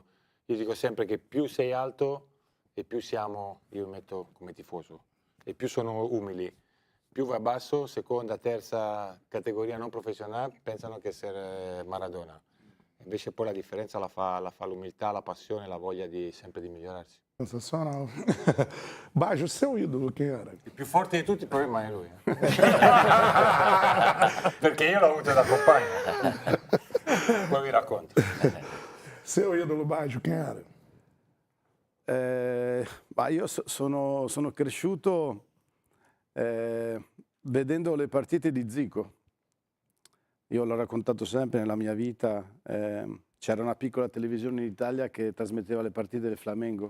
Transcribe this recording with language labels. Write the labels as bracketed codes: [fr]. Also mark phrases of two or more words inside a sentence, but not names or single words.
[it] Io dico sempre che più sei alto e più siamo, io mi metto come tifoso, e più sono umili. Più vai basso, seconda, terza categoria non professionale, pensano che essere Maradona. Invece poi la differenza la fa l'umiltà, la passione, la voglia sempre di migliorarsi. [pt] Sensacional. Baggio, seu ídolo quem era? [it] Il più forte di tutti il problema è lui. Perché io l'ho avuto da compagno. Poi vi racconto. [pt] Seu ídolo, Baggio, quem era? [it] Ma io sono cresciuto vedendo le partite di Zico. Io l'ho raccontato sempre nella mia vita. C'era una piccola televisione in Italia che trasmetteva le partite del Flamengo.